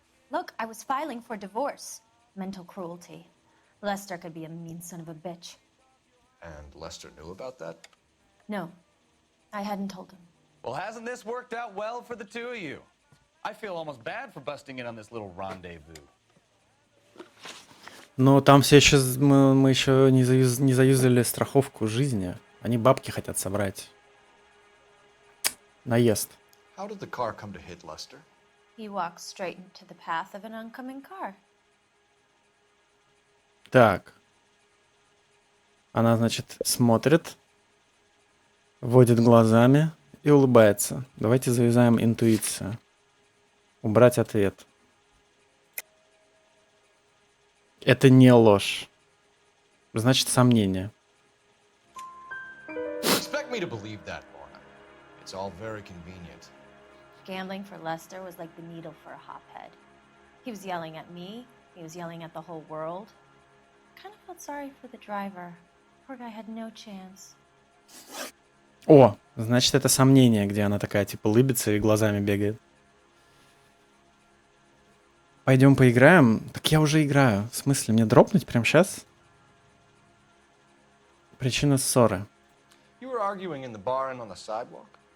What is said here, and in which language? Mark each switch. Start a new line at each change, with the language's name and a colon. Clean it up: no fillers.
English: Look, I was filing for divorce. Mental cruelty. Lester could be a mean son of a bitch. And Lester knew about that? No, I hadn't told him. Well, hasn't this worked out well for the two of you? I feel almost bad for busting in on this little rendezvous.
Russian: Но там все еще... Мы еще не заюзали страховку жизни. Они бабки хотят собрать. Наезд.
English: How did the car come to hit Lester? He walked straight into the path of an oncoming car.
Russian: Так. Она, значит, смотрит, водит глазами и улыбается. Давайте завязаем интуицию. Убрать ответ. Это не ложь. Значит, сомнение.
English: Expect me to believe that, Lorna. It's all very convenient. Gambling for Lester was like the needle for a hophead. He was yelling at me. He was yelling at the whole world. I kind of felt sorry for the driver. Poor guy had no chance.
Russian: О, значит, это сомнение, где она такая, типа, улыбится и глазами бегает. Пойдем поиграем? Так я уже играю. В смысле, мне дропнуть прямо сейчас? Причина ссоры.
English: You were arguing in the bar and on the sidewalk?